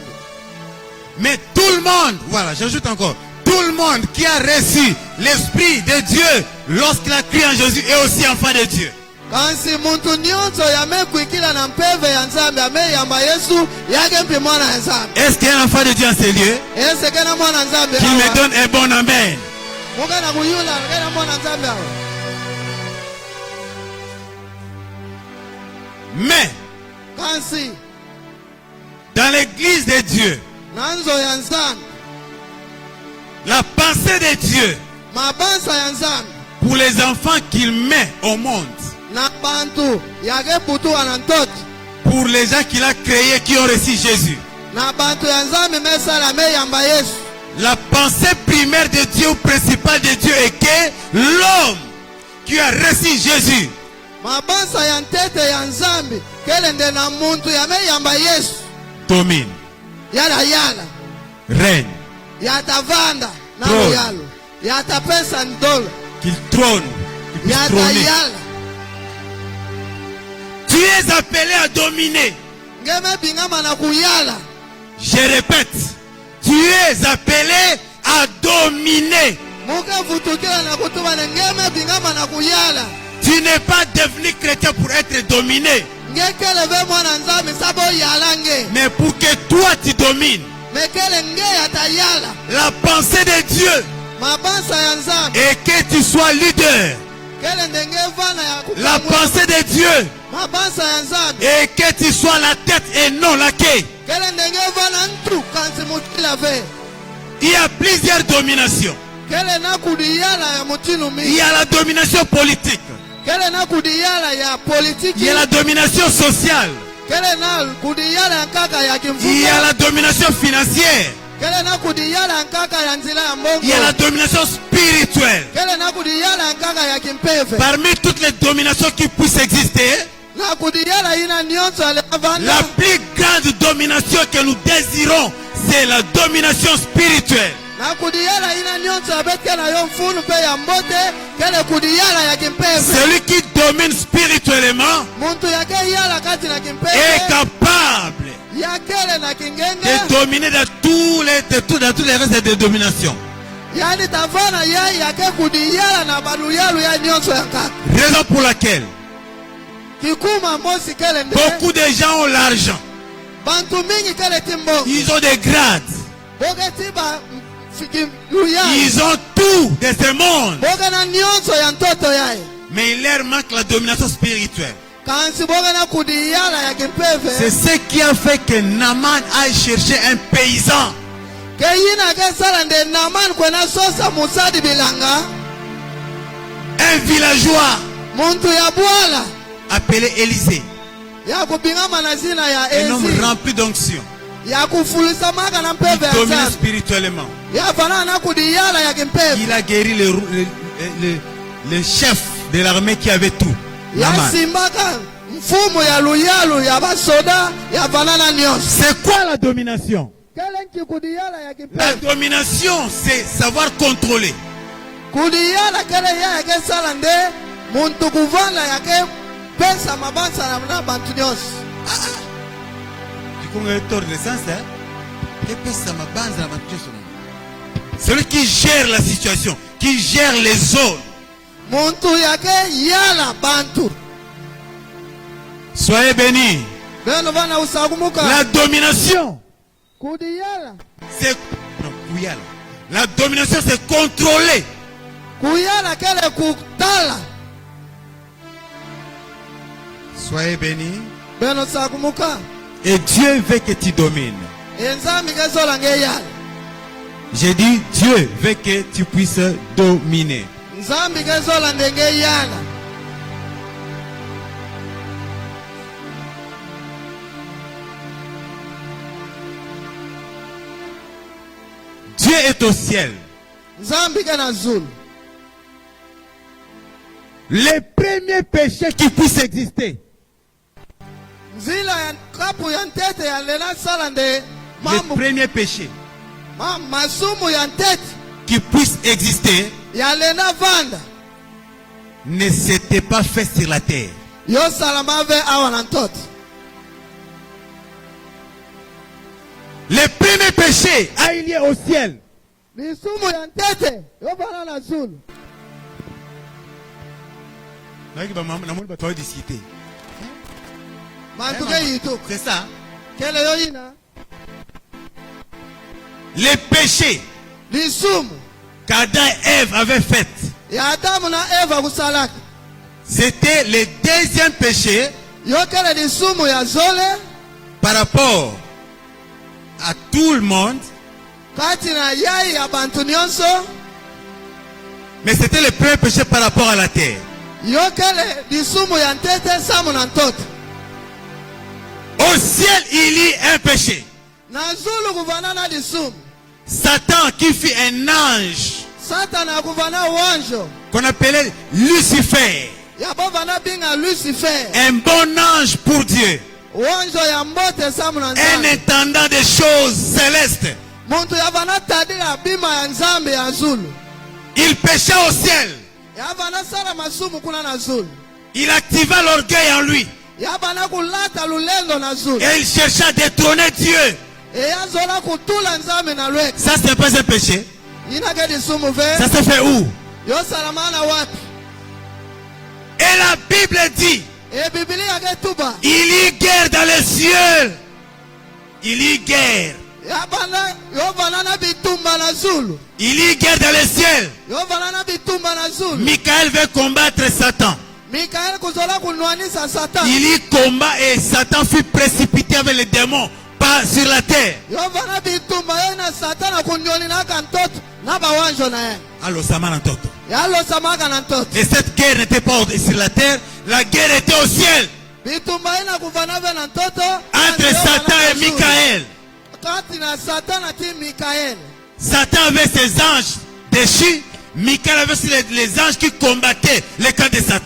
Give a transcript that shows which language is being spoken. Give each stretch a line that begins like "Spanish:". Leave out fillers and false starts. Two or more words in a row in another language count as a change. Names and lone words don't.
French: Mais tout le monde, voilà, j'ajoute encore, tout le monde qui a reçu l'Esprit de Dieu lorsqu'il a cru en Jésus est aussi enfant de Dieu.
Kituba (Democratic Republic of Congo): Kansi muntu nyonso yamekuikila na mpeve ya nzambi ameyamba Yesu yake mpi mwana ya nzambi.
French: Est-ce qu'il y a un enfant de Dieu en ces lieux?
Kituba (Democratic Republic of Congo): Ese kena mwana nzambi
French: Qui me donne un bon amen.
Kituba (Democratic Republic of Congo): muka na kuyula kena mwana nzambi awa.
French: Mais
Kituba (Democratic Republic of Congo): Kansi
French: dans l'église de Dieu,
Kituba (Democratic Republic of Congo): nanzo ya nzambi,
French: la pensée de Dieu
Kituba (Democratic Republic of Congo): mabansa ya nzambi
French: pour les enfants qu'il met au monde,
Kituba (Democratic Republic of Congo): na bantu yake putuwa na ntoto
French: pour les gens qu'il a créés qui ont reçu Jésus.
Kituba (Democratic Republic of Congo): na bantu ya nzambi mesala meyamba Yesu.
French: La pensée primaire de Dieu, principale de Dieu est que l'homme qui a reçu Jésus
Kituba (Democratic Republic of Congo): Mabansa ya ntete ya nzambi kele nde na muntu yameyamba Yesu
French: domine,
Kituba (Democratic Republic of Congo): yala
French: règne,
Kituba (Democratic Republic of Congo): yatavanda na
French: Trône.
Kituba (Democratic Republic of Congo): luyalo yatapesa ndolo
French: qu'il trône, qu'il puisse trôner.
Kituba (Democratic Republic of Congo): yatayala
French: Tu es appelé à dominer.
Kituba (Democratic Republic of Congo): ngeme bingama na kuyala.
French: Je répète, tu es appelé à dominer.
Kituba (Democratic Republic of Congo): Muke vutukila na kutuba na ngeme bingama na kuyala.
French: Tu n'es pas devenu chrétien pour être dominé,
Kituba (Democratic Republic of Congo): Ngekele ve mwana nzambi sabo yala nge.
French: mais pour que toi tu domines.
Kituba (Democratic Republic of Congo): Mekele nge yatayala.
French: La pensée de Dieu
Kituba (Democratic Republic of Congo): Mabansa ya nzambi
French: est que tu sois leader.
Kituba (Democratic Republic of Congo): kele nde nge vana ya
French: La
Kituba (Democratic Republic of Congo): kukamwe.
French: pensée de Dieu
Kituba (Democratic Republic of Congo): Mabansa ya nzambi
French: est que tu sois la tête et non la queue.
Kituba (Democratic Republic of Congo): kele nde nge vana ntu kansi mutila ve.
French: Il y a plusieurs dominations.
Kituba (Democratic Republic of Congo): Kele na kudiyala ya mutinu
French: Il y
Kituba (Democratic Republic of Congo): mi.
French: a la domination politique.
Kituba (Democratic Republic of Congo): Kele na kudiyala ya
French: Il
Kituba (Democratic Republic of Congo): politiki.
French: y a la domination sociale.
Kituba (Democratic Republic of Congo): Kele na kudiyala ya nkaka ya
French: Il y a
Kituba (Democratic Republic of Congo): kimfuka.
French: la domination financière.
Kituba (Democratic Republic of Congo): Kele na kudiyala ya nkaka ya nzila ya mbongo.
French: Il y a la domination spirituelle.
Kituba (Democratic Republic of Congo): Kele na kudiyala ya nkaka ya kimpeve.
French: Parmi toutes les dominations qui puissent exister,
Kituba (Democratic Republic of Congo): Na kudiyala ina nyonso ale avanda.
French: la plus grande domination que nous désirons, c'est la domination spirituelle.
Kituba (Democratic Republic of Congo): Na kudiyala ina nyonso abetke na yo mfunu pe ya mbote. Kele kudiyala ya kimpeve.
French: Celui qui domine spirituellement
Kituba (Democratic Republic of Congo): Muntu yake yala kati na
French: est
Kituba (Democratic Republic of Congo): kimpeve.
French: capable
Kituba (Democratic Republic of Congo): Yakele na kingenge.
French: de dominer dans tous les restes de domination.
Kituba (Democratic Republic of Congo): Yani tavana ya yake kudiyala na baluyalu ya nyonso ya kaka.
French: Raison pour laquelle
Kituba (Democratic Republic of Congo): Kikuma mosi kele nde.
French: beaucoup de gens ont l'argent.
Kituba (Democratic Republic of Congo): Bantu mingi kele timbo.
French: Ils ont des grades.
Kituba (Democratic Republic of Congo): Boge tiba fiki luya.
French: Ils ont tout de ce monde.
Kituba (Democratic Republic of Congo): Boge na nyonso ya ntoto yae.
French: Mais il leur manque la domination spirituelle.
Kituba (Democratic Republic of Congo): Kansi boge na kudiyala ya
French: C'est
Kituba (Democratic Republic of Congo): kimpeve.
French: ce qui a fait que Naaman aille chercher un paysan.
Kituba (Democratic Republic of Congo): Ke yina ke sala nde naman kwena sosa musadi bilanga.
French: Un villageois
Kituba (Democratic Republic of Congo): Muntu ya bwala.
French: appelé Élisée.
Kituba (Democratic Republic of Congo): Ya kubingama na zina ya
French: Un homme
Kituba (Democratic Republic of Congo): ezi.
French: rempli d'onction.
Kituba (Democratic Republic of Congo): Ya kufulisa maka na
French: Il
Kituba (Democratic Republic of Congo): mpeve ya
French: domine
Kituba (Democratic Republic of Congo): nzambi.
French: spirituellement.
Kituba (Democratic Republic of Congo): Ya fanana na kudiyala ya kimpeve.
French: Il a guéri le chef de l'armée qui avait tout.
Kituba (Democratic Republic of Congo): Ya Naaman. simbaka mfumu ya luyalu ya basoda ya fanana nyonso.
French: C'est quoi la domination?
Kituba (Democratic Republic of Congo): Kele nchi kudiyala ya
French: La
Kituba (Democratic Republic of Congo): kimpeve.
French: domination, c'est savoir contrôler.
Kituba (Democratic Republic of Congo): Kudiyala kele ya yake sala nde muntu kuvanda yake pesa mabansa na bantu nyonso.
French: Tu connais tort de sens, hein? Celui qui gère la situation, qui gère les zones.
Kituba (Democratic Republic of Congo): Muntu yake yala bantu.
French: Soyez bénis.
Kituba (Democratic Republic of Congo): Beno bana usagumuka.
French: La domination,
Kituba (Democratic Republic of Congo): Kudiyala.
French: c'est... Non, kuyala. La domination, c'est contrôler.
Kituba (Democratic Republic of Congo): Kuyala kele kutala.
French: Soyez bénis.
Kituba (Democratic Republic of Congo): Beno sagumuka.
French: Et Dieu veut que tu domines.
Kituba (Democratic Republic of Congo): Enzambi ke sola nge yala.
French: J'ai dit, Dieu veut que tu puisses dominer.
Kituba (Democratic Republic of Congo): nzambe kezola ndenge yana.
French: Dieu est au ciel.
Kituba (Democratic Republic of Congo): nzambe ke na zulu.
French: Les premiers péchés qui puissent exister,
Kituba (Democratic Republic of Congo): nzila ya kapu ya ntete ya lela sala nde
French: les
Kituba (Democratic Republic of Congo): mambo
French: premiers péchés
Kituba (Democratic Republic of Congo): masumu ya ntete
French: qui puissent exister
Kituba (Democratic Republic of Congo): ya lena vanda
French: ne s'étaient pas faits sur la terre.
Kituba (Democratic Republic of Congo): yosala mave awa na ntoto.
French: Les premiers péchés alignés au ciel,
Kituba (Democratic Republic of Congo): lisumu ya ntete yobana na zulu. mantuke yitu
French: c'est ça.
Kituba (Democratic Republic of Congo): kele yoyina
French: Les péchés
Kituba (Democratic Republic of Congo): lisumu
French: qu'Adam et Ève avaient fait,
Kituba (Democratic Republic of Congo): ya adamu na eva kusalaki
French: c'était le deuxième péché
Kituba (Democratic Republic of Congo): yokele lisumu ya zole
French: par rapport à tout le monde,
Kituba (Democratic Republic of Congo): kati na yai ya bantu nyonso.
French: mais c'était le premier péché par rapport à la terre.
Kituba (Democratic Republic of Congo): yokele lisumu ya ntete samu na ntoto.
French: Au ciel, il y a un péché.
Kituba (Democratic Republic of Congo): na zulu kuvana na lisumu.
French: Satan qui fut un ange
Kituba (Democratic Republic of Congo): satana akuvana wanjo
French: qu'on appelait Lucifer,
Kituba (Democratic Republic of Congo): yabovana binga lucifer
French: un bon ange pour Dieu,
Kituba (Democratic Republic of Congo): wanjo ya mbote samu na
French: un
Kituba (Democratic Republic of Congo): nzambe.
French: intendant des choses célestes.
Kituba (Democratic Republic of Congo): muntu yavana tadila bima ya nzambe ya zulu.
French: Il pécha au ciel.
Kituba (Democratic Republic of Congo): yavana sala masumu kuna na zulu.
French: Il activa l'orgueil en lui
Kituba (Democratic Republic of Congo): yavana kulata lulendo na zulu.
French: et il chercha à détrôner Dieu.
Kituba (Democratic Republic of Congo): eyazola kutula nzambe na lweka.
French: Ça, ce n'est pas un péché.
Kituba (Democratic Republic of Congo): inake lisumu ve
French: Ça se fait où?
Kituba (Democratic Republic of Congo): yosala mana wapi.
French: Et la Bible dit,
Kituba (Democratic Republic of Congo): biblia yake tuba
French: il y a guerre dans les cieux. Il y a guerre.
Kituba (Democratic Republic of Congo): yabana yovana na bitumba na zulu.
French: Il y a guerre dans les cieux.
Kituba (Democratic Republic of Congo): yovana na bitumba na zulu.
French: Michael veut combattre Satan.
Kituba (Democratic Republic of Congo): mikaeli kuzola kunwanisa satani.
French: Il y combat et Satan fut précipité avec les démons, pas sur la terre.
Kituba (Democratic Republic of Congo): yovana bitumba ye na satana kunyoni naka ntoto na bawanjo na ye
French: Alors ça m'a entendu.
Kituba (Democratic Republic of Congo): yalosamaka na ntoto.
French: Et cette guerre n'était pas sur la terre, la guerre était au ciel.
Kituba (Democratic Republic of Congo): bitumba ye na kuvana ve na ntoto
French: Entre Satan et Michael.
Kituba (Democratic Republic of Congo): kati na satana ti mikaeli.
French: Satan avait ses anges déchus. Michael avait les anges qui combattaient les camps de Satan.